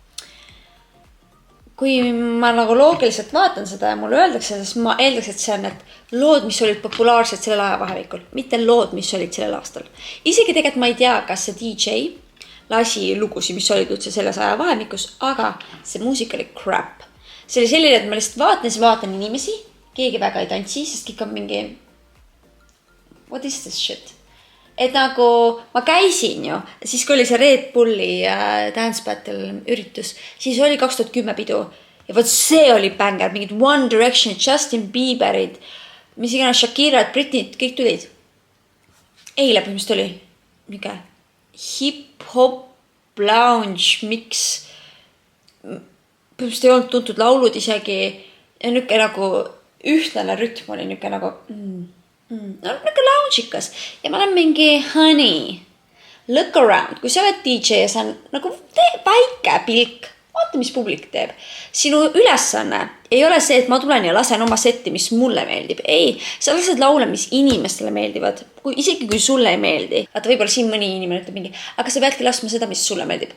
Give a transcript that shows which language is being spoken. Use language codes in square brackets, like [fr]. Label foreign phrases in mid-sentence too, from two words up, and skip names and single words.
[et] Kui ma nagu loogiliselt vaatan seda ja mulle öeldakse, siis ma eeldaks, et see on need lood, mis olid populaarsed sellel ajavahemikul, mitte lood, mis olid sellel aastal. Isegi tegelikult ma ei tea, kas see DJ lasi lugusi, mis olid üldse selles ajavahemikus, aga see muusika oli crap. See oli selline, et ma lihtsalt vaatan inimesi, keegi väga ei tantsi, sest kõik on mingi [en] what is this shit? [et] Et nagu ma käisin ju, siis kui oli see Red Bulli Dance Battle üritus, siis oli 2010 pidu ja võt see oli bänger, mingid One Direction, Justin Bieberid, mis iganes Shakira, Britney, kõik tulid. Eile põhimõtteliselt oli mingi hip-hop, lounge, mix, põhimõtteliselt ei olnud tuntud laulud isegi ja nüke nagu ühtlane rütm oli nüke nagu nagu lounge'ikas ja ma olen mingi [en] honey, look around, [et] kui sa oled DJ ja sa on nagu väike pilk, vaata mis publik teeb. Sinu ülesanne ei ole see, et ma tulen ja lasen oma setti, mis mulle meeldib. Ei, sa lased laule, mis inimestele meeldivad, isegi kui sulle ei meeldi. Vaata, võib-olla siin mõni inimene ütleb mingi, aga sa peadki laskma seda, mis sulle meeldib.